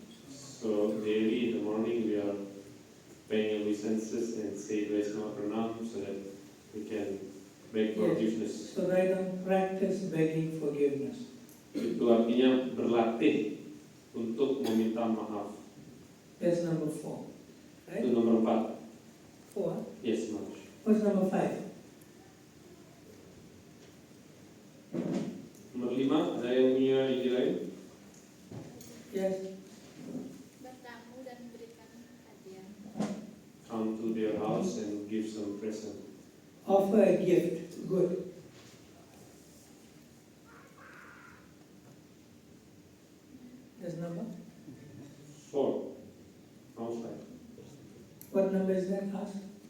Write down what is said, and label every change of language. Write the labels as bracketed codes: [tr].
[en] So daily in the morning we are paying obeisances and say Vaishnava Pranam so that we can beg forgiveness. So write down practice begging forgiveness. [id] Itu artinya berlatih untuk meminta maaf. [en] That's number 4. Right? [id] Itu nomor 4. 4. [en] Yes, Maj. What's number 5? [id] Nomor 5, ada yang punya ide lain? [en] Yes. [id] Bertamu dan memberikan hadiah. [en] Come to their house and give some present. Offer a gift. Good. That's number? [id] 4. Nomor 5. [en] What number is that, Ask?